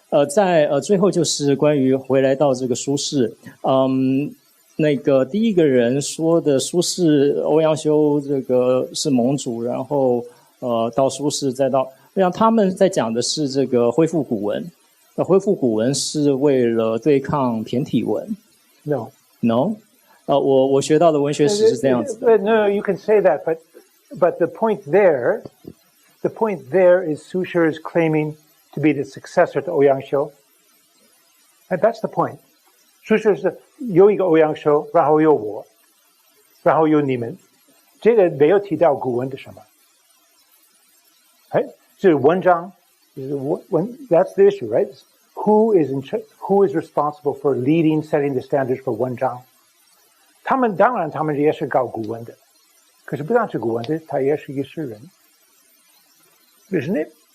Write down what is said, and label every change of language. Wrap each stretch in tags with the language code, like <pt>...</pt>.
<zh>在最后就是关于回来到这个苏轼，那个第一个人说的苏轼、欧阳修这个是盟主，然后到苏轼再到，让他们在讲的是这个恢复古文，恢复古文是为了对抗骈体文。</zh> <en>No，</en> <zh>我学到的文学史是这样子的。</zh> <en>No, you can say that, but the point there is Sushir is claiming to be the successor to 欧阳修 and that's the point.</en> <zh>苏轼是有一个欧阳修，然后有我，然后有你们，这个没有提到古文的什么，是文章，</zh> <en>that's the issue, right? Who is responsible for leading, setting the standards for 文章？</en> <zh>当然他们也是搞古文的，可是不但是古文的，他也是一个诗人 ，</zh> <en>isn't it?</en>